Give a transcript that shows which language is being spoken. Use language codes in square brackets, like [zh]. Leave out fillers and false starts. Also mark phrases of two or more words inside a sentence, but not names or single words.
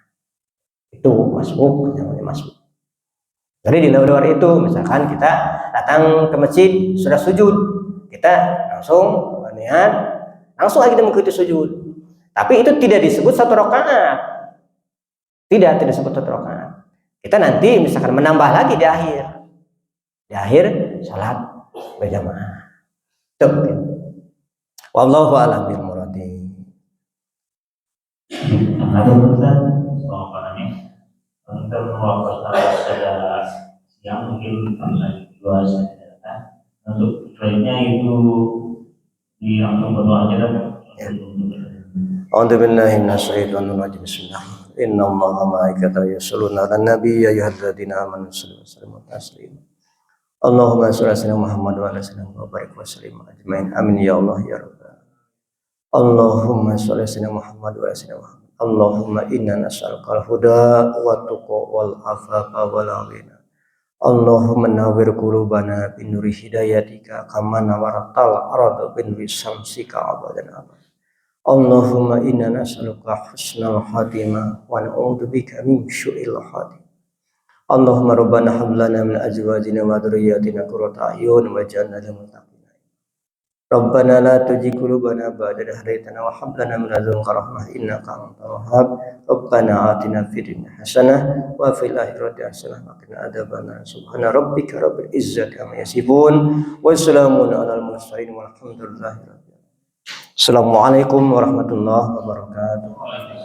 [id] Itu masbuk, namanya masbuk. Jadi di luar itu misalkan kita datang ke masjid sudah sujud, kita langsung niat langsung aja kita mengikuti sujud. Tapi itu tidak disebut 1 rakaat. Tidak disebut 1 rakaat. Kita nanti misalkan menambah lagi di akhir salat berjamaah. [ar] والله أعلم بالمراد. [id] Ada Ustaz, untuk waktu pada siang mungkin dua saja. Untuk lainnya itu di langsung berdoa aja dan. [ar] أعوذ بالله من الشيطان الرجيم. بسم الله. إن الله وملائكته يصلون على النبي يا أيها الذين آمنوا صلوا عليه وسلموا تسليما. اللهم صل على سيدنا محمد وعلى سيدنا وبارك وسلم أجمعين. آمين يا الله يا رب. اللهم صل على سيدنا محمد وعلى سيدنا محمد. اللهم إنا نسألك الهدى والتقى والعفاف والغنى. اللهم نور قلوبنا بنور هدايتك كما نورت الأرض بنور شمسك أبدا أبد. اللهم إنا نسألك حسن الخاتمة ونعوذ بك من سوء الخاتمة. اللهم ربنا هب لنا من أزواجنا وذرياتنا قرة أعين واجعلنا للمتقين. ربنا لا تزغ قلوبنا بعد إذ هديتنا وهب لنا من لدنك رحمة إنك أنت الوهاب. ربنا آتنا في الدنيا حسنة وفي الآخرة حسنة وقنا عذاب النار. سبحان ربك رب العزة عما يصفون وسلام على المرسلين والحمد لله رب العالمين. السلام عليكم ورحمة الله وبركاته.